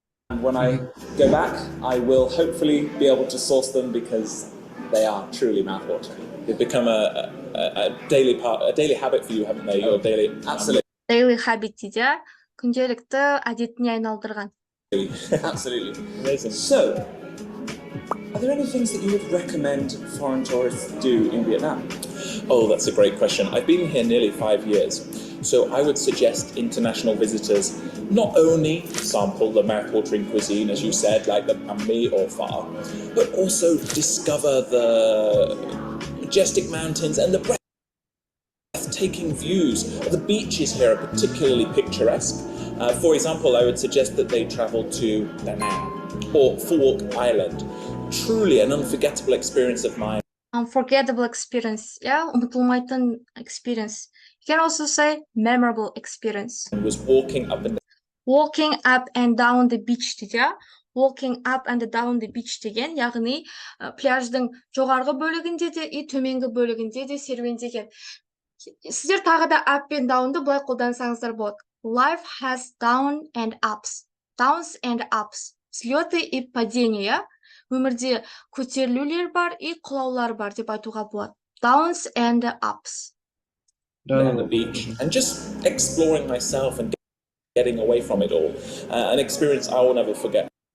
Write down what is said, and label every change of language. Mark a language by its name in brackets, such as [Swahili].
[English] And when I go back, I will hopefully be able to source them because they are truly mouthwatering. They've become a daily part, a daily habit for you, haven't they? Your daily, absolutely. [Kazakh] Daily habit дейді, күнделікті әдетіне айналдырған. [English] Absolutely. Amazing. So, are there any things that you would recommend foreign tourists do in Vietnam? Oh, that's a great question. I've been here nearly 5 years, so I would suggest international visitors not only sample the mouth-watering cuisine, as you said, like the banh mi or pho, but also discover the majestic mountains and the breathtaking views. The beaches here are particularly picturesque. For example, I would suggest that they travel to Da Nang or Phu Quoc Island. Truly an unforgettable experience of mine. Unforgettable experience, yeah, [Kazakh] ұмытылмайтын [English] experience. You can also say memorable experience. Was walking up and down the beach дейді. Walking up and down the beach [Kazakh] деген, яғни пляждың жоғарғы бөлігінде де, төменгі бөлігінде де серуендеген. Сіздер тағы да up and down'ды былай қолдансаңыздар болады. [English] Life has down and ups. Downs and ups. [Russian] Взлеты и падения. [Kazakh] Өмірде көтерілулер бар и құлаулар бар деп айтуға болады. [English] Downs and ups. On the beach and just exploring myself and getting away from it all. An experience I will never forget.